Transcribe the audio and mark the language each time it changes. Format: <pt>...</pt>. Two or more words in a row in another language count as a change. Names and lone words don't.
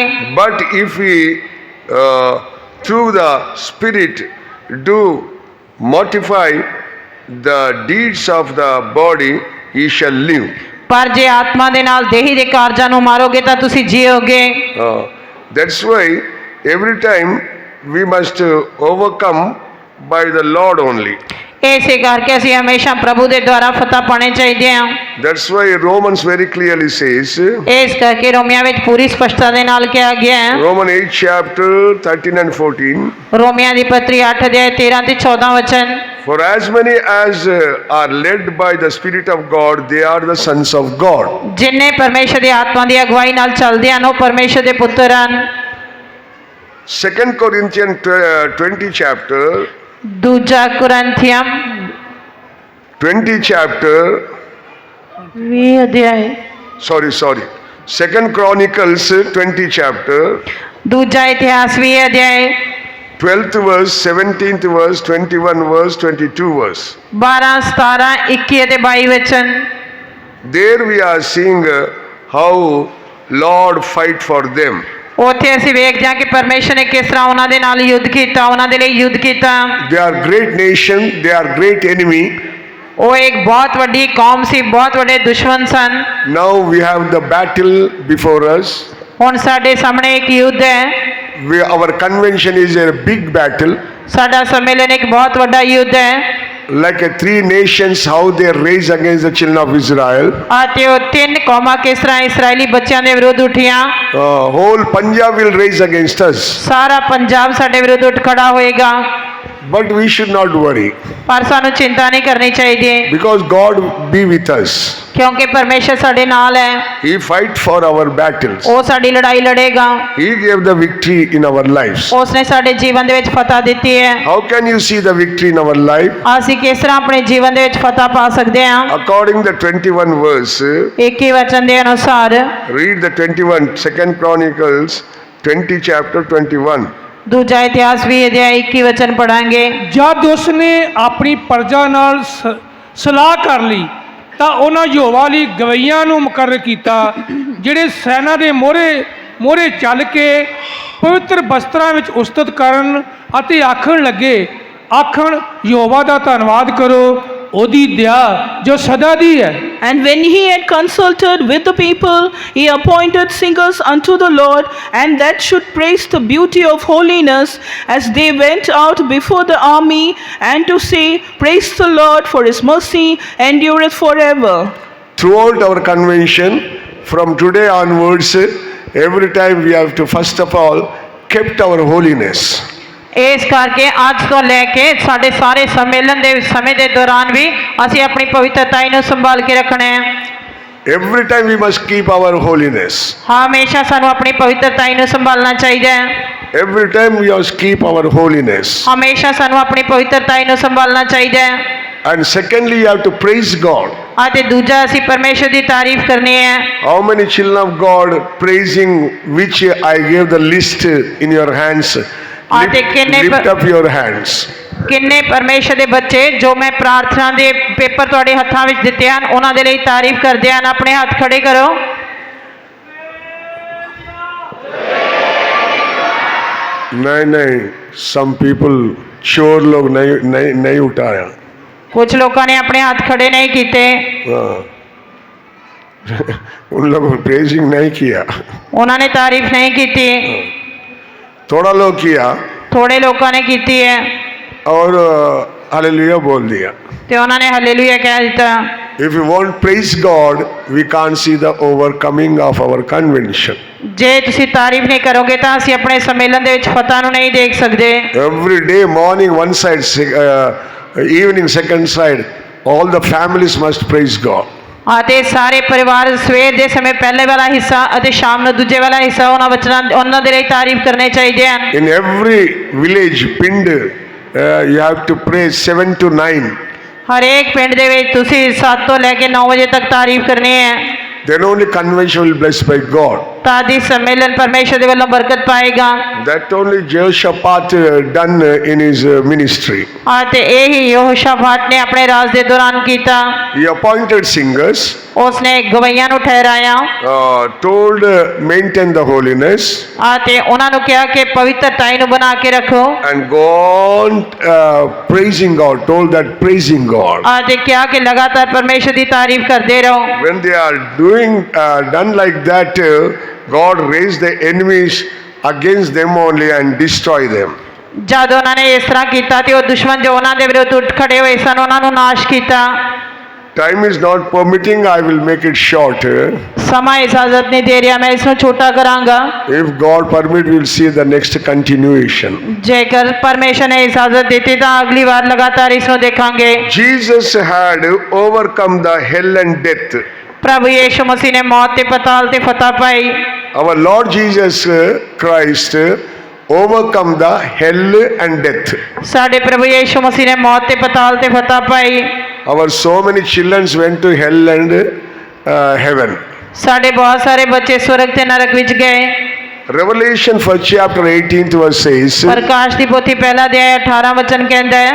<en>But if we through the Spirit do mortify the deeds of the body, ye shall live.</en> <pa>ਪਰ ਜੇ ਆਤਮਾ ਦੇ ਨਾਲ ਦੇਹੀ ਦੇ ਕਾਰਜਾਂ ਨੂੰ ਮਾਰੋਗੇ ਤਾਂ ਤੁਸੀਂ ਜੀਓਗੇ।</pa> <en>That's why every time we must overcome by the Lord only.</en> <pa>ਇਸੇ ਕਰਕੇ ਅਸੀਂ ਹਮੇਸ਼ਾ ਪ੍ਰਭੂ ਦੇ ਦੁਆਰਾ ਫਤਹ ਪਾਣੇ ਚਾਹੀਦੇ ਹਾਂ।</pa> <en>That's why Romans very clearly says,</en> <pa>ਇਸ ਕਰਕੇ ਰੋਮੀਆਂ ਵਿੱਚ ਪੂਰੀ ਸਪਸ਼ਟਤਾ ਦੇ ਨਾਲ ਕਿਹਾ ਗਿਆ ਹੈ,</pa> <en>Romans 8 chapter 13 and 14,</en> <pa>ਰੋਮੀਆਂ ਦੀ ਪੱਤਰੀ 8 ਅਧਿਆਇ 13 ਤੇ 14 ਵਚਨ,</pa> <en>for as many as are led by the Spirit of God, they are the sons of God.</en> <pa>ਜਿਨ੍ਹਾਂ ਪਰਮੇਸ਼ਰ ਦੀ ਆਤਮਾ ਦੀ ਅਗਵਾਈ ਨਾਲ ਚੱਲਦੇ ਹਨ ਉਹ ਪਰਮੇਸ਼ਰ ਦੇ ਪੁੱਤਰ ਹਨ।</pa> <en>2 Corinthians 20 chapter,</en> <pa>ਦੂਜਾ ਕੁਰਿੰਥੀਆਂ</pa> <en>20 chapter,</en> <pa>20 ਅਧਿਆਇ,</pa> <en>sorry, 2 Chronicles 20 chapter,</en> <pa>ਦੂਜਾ ਇਤਿਹਾਸ 20 ਅਧਿਆਇ,</pa> <en>12th verse, 17th verse, 21 verse, 22 verse.</en> <pa>12, 17, 21 ਅਤੇ 22 ਵਚਨ।</pa> <en>There we are seeing how Lord fight for them.</en> <pa>ਉੱਥੇ ਅਸੀਂ ਵੇਖਦੇ ਹਾਂ ਕਿ ਪਰਮੇਸ਼ਰ ਨੇ ਕਿਸ ਤਰ੍ਹਾਂ ਉਹਨਾਂ ਦੇ ਨਾਲ ਯੁੱਧ ਕੀਤਾ, ਉਹਨਾਂ ਦੇ ਲਈ ਯੁੱਧ ਕੀਤਾ।</pa> <en>They are great nation, they are great enemy.</en> <pa>ਉਹ ਇੱਕ ਬਹੁਤ ਵੱਡੀ ਕੌਮ ਸੀ, ਬਹੁਤ ਵੱਡੇ ਦੁਸ਼ਮਣ ਸਨ।</pa> <en>Now we have the battle before us.</en> <pa>ਹੁਣ ਸਾਡੇ ਸਾਹਮਣੇ ਇੱਕ ਯੁੱਧ ਹੈ।</pa> <en>Our convention is a big battle.</en> <pa>ਸਾਡਾ ਸੰਮੇਲਨ ਇੱਕ ਬਹੁਤ ਵੱਡਾ ਯੁੱਧ ਹੈ।</pa> <en>Like three nations, how they raise against the children of Israel.</en> <pa>ਅਤੇ ਉਹ ਤਿੰਨ ਕੌਮਾਂ ਕਿਸ ਤਰ੍ਹਾਂ ਇਸਰਾਇਲੀ ਬੱਚਿਆਂ ਦੇ ਵਿਰੁੱਧ ਉੱਠੀਆਂ।</pa> <en>Whole Punjab will raise against us.</en> <pa>ਸਾਰਾ ਪੰਜਾਬ ਸਾਡੇ ਵਿਰੁੱਧ ਉੱਠ ਖੜਾ ਹੋਏਗਾ।</pa> <en>But we should not worry.</en> <pa>ਪਰ ਸਾਨੂੰ ਚਿੰਤਾ ਨਹੀਂ ਕਰਨੀ ਚਾਹੀਦੀ</pa> <en>Because God be with us.</en> <pa>ਕਿਉਂਕਿ ਪਰਮੇਸ਼ਰ ਸਾਡੇ ਨਾਲ ਹੈ।</pa> <en>He fight for our battles.</en> <pa>ਉਹ ਸਾਡੀ ਲੜਾਈ ਲੜੇਗਾ।</pa> <en>He gave the victory in our lives.</en> <pa>ਉਸਨੇ ਸਾਡੇ ਜੀਵਨ ਦੇ ਵਿੱਚ ਫਤਹ ਦਿੱਤੀ ਹੈ।</pa> <en>How can you see the victory in our life?</en> <pa>ਅਸੀਂ ਕਿਸ ਤਰ੍ਹਾਂ ਆਪਣੇ ਜੀਵਨ ਦੇ ਵਿੱਚ ਫਤਹ ਪਾ ਸਕਦੇ ਹਾਂ?</pa> <en>According to the 21 verse,</en> <pa>21 ਵਚਨ ਦੇ ਅਨੁਸਾਰ,</pa> <en>read the 21, 2 Chronicles 20 chapter 21.</en> <pa>ਦੂਜਾ ਇਤਿਹਾਸ 20 ਅਧਿਆਇ 21 ਵਚਨ ਪੜਾਂਗੇ। ਜਦ ਉਸਨੇ ਆਪਣੀ ਪ੍ਰਜਾ ਨਾਲ ਸਲਾਹ ਕਰ ਲਈ ਤਾਂ ਉਹਨਾਂ ਯਹੋਵਾ ਲਈ ਗਵਈਆਂ ਨੂੰ ਮੁਕਰਰ ਕੀਤਾ, ਜਿਹੜੇ ਸੈਨਾ ਦੇ ਮੋਹਰੇ ਚੱਲ ਕੇ ਪਵਿੱਤਰ ਬਸਤਰਾਂ ਵਿੱਚ ਉਸਤਤ ਕਰਨ ਅਤੇ ਆਖਣ ਯਹੋਵਾ ਦਾ ਧੰਨਵਾਦ ਕਰੋ, ਉਹਦੀ ਦਇਆ ਜੋ ਸਦਾ ਦੀ ਹੈ।</pa> <en>And when he had consulted with the people, he appointed singers unto the Lord, and that should praise the beauty of holiness as they went out before the army, and to say, Praise the Lord, for his mercy endureth forever. Throughout our convention, from today onwards, every time we have to first of all kept our holiness.</en> <pa>ਇਸ ਕਰਕੇ ਅੱਜ ਤੋਂ ਲੈ ਕੇ ਸਾਡੇ ਸਾਰੇ ਸੰਮੇਲਨ ਦੇ ਸਮੇਂ ਦੇ ਦੌਰਾਨ ਵੀ ਅਸੀਂ ਆਪਣੀ ਪਵਿੱਤਰਤਾ ਨੂੰ ਸੰਭਾਲ ਕੇ ਰੱਖਣਾ ਹੈ।</pa> <en>Every time we must keep our holiness.</en> <pa>ਹਮੇਸ਼ਾ ਸਾਨੂੰ ਆਪਣੀ ਪਵਿੱਤਰਤਾ ਨੂੰ ਸੰਭਾਲਣਾ ਚਾਹੀਦਾ ਹੈ।</pa> <en>Every time we must keep our holiness.</en> <pa>ਹਮੇਸ਼ਾ ਸਾਨੂੰ ਆਪਣੀ ਪਵਿੱਤਰਤਾ ਨੂੰ ਸੰਭਾਲਣਾ ਚਾਹੀਦਾ ਹੈ।</pa> <en>And secondly, you have to praise God.</en> <pa>ਅਤੇ ਦੂਜਾ ਅਸੀਂ ਪਰਮੇਸ਼ਰ ਦੀ ਤਾਰੀਫ ਕਰਨੀ ਹੈ।</pa> <en>How many children of God praising, which I gave the list in your hands? Lift up your hands.</en> <pa>ਕਿੰਨੇ ਪਰਮੇਸ਼ਰ ਦੇ ਬੱਚੇ ਜੋ ਮੈਂ ਪ੍ਰਾਰਥਨਾ ਦੇ ਪੇਪਰ ਤੁਹਾਡੇ ਹੱਥਾਂ ਵਿੱਚ ਦਿੱਤੇ ਹਨ ਉਹਨਾਂ ਦੇ ਲਈ ਤਾਰੀਫ ਕਰਦੇ ਹਨ, ਆਪਣੇ ਹੱਥ ਖੜੇ ਕਰੋ।</pa> <hi>नहीं,</hi> <en>some people</en> <hi>चोर लोग नहीं उठाया। कुछ लोगों ने अपने हाथ खड़े नहीं किए। उन लोगों ने प्रेजिंग नहीं किया, उन्होंने तारीफ नहीं की थी। थोड़ा लोग किया, थोड़े लोगों ने की है और हालेलुया बोल दिया। तो उन्होंने हालेलुया कह दिया।</hi> <en>If you won't praise God, we can't see the overcoming of our convention.</en> <pa>ਜੇ ਤੁਸੀ ਤਾਰੀਫ ਨਹੀਂ ਕਰੋਗੇ ਤੋ ਅਸੀਂ ਆਪਣੇ सम्मेलन ਦੇ ਵਿੱਚ ਫਤਹ ਨੂੰ ਨਹੀਂ ਦੇਖ ਸਕਦੇ।</pa> <en>Every day morning one side, evening second side, all the families must praise God.</en> <pa>ਅਤੇ ਸਾਰੇ ਪਰਿਵਾਰ ਸਵੇਰ ਦੇ ਸਮੇਂ ਪਹਿਲੇ ਵਾਲਾ ਹਿੱਸਾ ਅਤੇ ਸ਼ਾਮ ਨੂੰ ਦੂਜੇ ਵਾਲਾ ਹਿੱਸਾ ਉਹਨਾਂ ਦੇ ਲਈ ਤਾਰੀਫ ਕਰਨੇ ਚਾਹੀਦੇ ਹਨ।</pa> <en>In every village, pind, you have to praise 7 to 9.</en> <pa>ਹਰੇਕ ਪਿੰਡ ਦੇ ਵਿੱਚ ਤੁਸੀਂ 7 ਤੋਂ ਲੈ ਕੇ 9 ਵਜੇ ਤੱਕ ਤਾਰੀਫ ਕਰਨੀ ਹੈ।</pa> <en>Then only convention will be blessed by God.</en> <pa>ਤਾਂ ਦੀ ਸੰਮੇਲਨ ਪਰਮੇਸ਼ਰ ਦੇ ਵੱਲੋਂ ਬਰਕਤ ਪਾਏਗਾ।</pa> <en>That only Jehoshaphat done in his ministry.</en> <pa>ਅਤੇ ਇਹੀ ਯਹੋਸ਼ਾਫਾਟ ਨੇ ਆਪਣੇ ਰਾਜ ਦੇ ਦੌਰਾਨ ਕੀਤਾ।</pa> <en>He appointed singers.</en> <pa>ਉਸਨੇ ਗਵਈਆਂ ਨੂੰ ਠਹਿਰਾਇਆ।</pa> <en>Told maintain the holiness.</en> <pa>ਅਤੇ ਉਹਨਾਂ ਨੂੰ ਕਿਹਾ ਕਿ ਪਵਿੱਤਰਤਾ ਨੂੰ ਬਣਾ ਕੇ ਰੱਖੋ।</pa> <en>And go on praising God. Told that praising God.</en> <pa>ਅਤੇ ਕਿਹਾ ਕਿ ਲਗਾਤਾਰ ਪਰਮੇਸ਼ਰ ਦੀ ਤਾਰੀਫ ਕਰਦੇ ਰਹੋ।</pa> <en>When they are done like that, God raised the enemies against them only and destroy them.</en> <pa>ਜਦ ਉਹਨਾਂ ਨੇ ਇਸ ਤਰ੍ਹਾਂ ਕੀਤਾ ਤੇ ਉਹ ਦੁਸ਼ਮਣ ਜੋ ਉਹਨਾਂ ਦੇ ਵਿਰੁੱਧ ਉੱਠ ਖੜੇ ਹੋਏ ਸਨ ਉਹਨਾਂ ਨੂੰ ਨਾਸ਼ ਕੀਤਾ।</pa> <en>Time is not permitting, I will make it short.</en> <pa>ਸਮਾਂ ਇਜਾਜ਼ਤ ਨਹੀਂ ਦੇ ਰਿਹਾ, ਮੈਂ ਇਸ ਨੂੰ ਛੋਟਾ ਕਰਾਂਗਾ।</pa> <en>If God permit, we will see the next continuation.</en> <pa>ਜੇਕਰ ਪਰਮੇਸ਼ਰ ਨੇ ਇਜਾਜ਼ਤ ਦਿੱਤੀ ਤਾਂ ਅਗਲੀ ਵਾਰ ਲਗਾਤਾਰ ਇਸ ਨੂੰ ਦੇਖਾਂਗੇ।</pa> <en>Jesus had overcome the hell and death.</en> <pa>ਪ੍ਰਭੂ ਯੀਸ਼ੂ ਮਸੀਹ ਨੇ ਮੌਤ ਤੇ ਪਤਾਲ ਤੇ ਫਤਹ ਪਾਈ।</pa> <en>Our Lord Jesus Christ overcome the hell and death.</en> <pa>ਸਾਡੇ ਪ੍ਰਭੂ ਯੀਸ਼ੂ ਮਸੀਹ ਨੇ ਮੌਤ ਤੇ ਪਤਾਲ ਤੇ ਫਤਹ ਪਾਈ।</pa> <en>Our so many children went to hell and heaven.</en> <pa>ਸਾਡੇ ਬਹੁਤ ਸਾਰੇ ਬੱਚੇ ਸਵਰਗ ਤੇ ਨਰਕ ਵਿੱਚ ਗਏ।</pa> <en>Revelation for chapter 18 verse says,</en> <pa>ਪ੍ਰਕਾਸ਼ ਦੀ ਪੋਥੀ ਪਹਿਲਾ ਅਧਿਆਇ 18 ਵਚਨ ਕਹਿੰਦਾ ਹੈ,</pa>